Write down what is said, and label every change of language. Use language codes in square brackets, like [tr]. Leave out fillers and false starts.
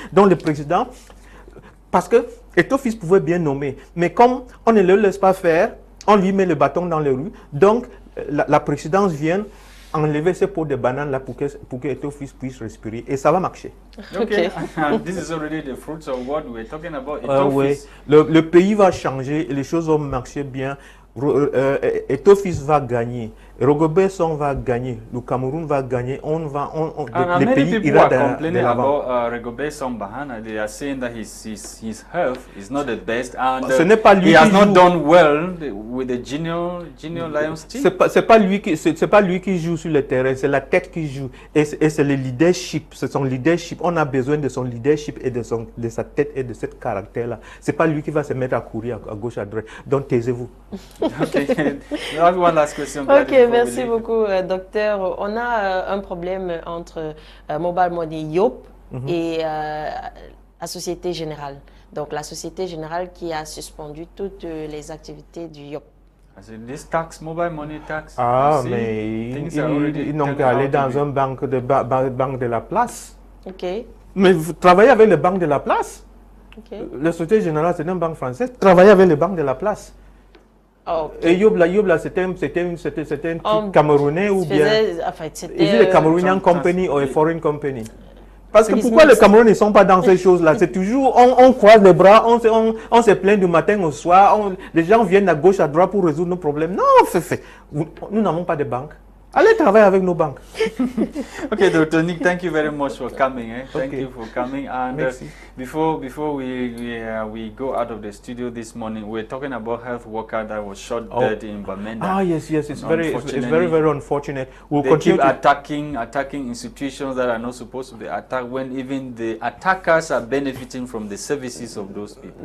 [fr] Donc le président, parce que Eto Fils pouvait bien nommer, mais comme on ne le laisse pas faire, on lui met le bâton dans les rues, donc la présidence vient enlever ces pots de bananes là pour que Eto Fils puisse respirer, et ça va marcher. [en] Okay. This is already the fruits of what we're talking about. [fr] Oui. Le pays va changer, les choses vont marcher bien. Eto Fils va gagner, Rigobert Song va gagner, le Cameroun va gagner, le pays ira de l'avant. [en] Rigobert Song Bahana, they are saying that his health is not the best, and [fr] ce n'est pas lui [en] he has not done well with the junior Lions team. [fr] C'est pas lui qui joue sur le terrain, c'est la tête qui joue, et c'est le leadership, c'est son leadership. On a besoin de son leadership et de sa tête et de ce caractère là. C'est pas lui qui va se mettre à courir à gauche à droite. Donc taisez-vous. [en] Okay. One last question. [fr] Ok, merci beaucoup, docteur. On a un problème entre Mobile Money Yop et la Société Générale. Donc la Société Générale qui a suspendu toutes les activités du Yop. [en] This tax, mobile money tax. [fr] Ah, mais ils n'ont qu'à aller dans une banque de la place. [en] Ok. [fr] Mais vous travaillez avec les banques de la place. [en] Okay. [fr] La Société Générale, c'est une banque française. Travaillez avec les banques de la place. [en] Okay. [fr] Et Yobla, c'était un truc camerounais ou bien c'était [en] a Cameroonian company ou a foreign company? [fr] Parce que pourquoi les Camerounais ne sont pas dans ces choses-là? C'est toujours, on croise les bras, on se plaint du matin au soir, les gens viennent à gauche, à droite pour résoudre nos problèmes. Non, nous n'avons pas de banque. Allez travailler avec nos banques. [en] Okay, Dr. Nick, thank you very much for coming. Thank you for coming. And before we go out of the studio this morning, we're talking about health worker that was shot dead in Bamenda. Ah yes, it's very unfortunate. They keep attacking institutions that are not supposed to be attacked, when even the attackers are benefiting from the services of those people.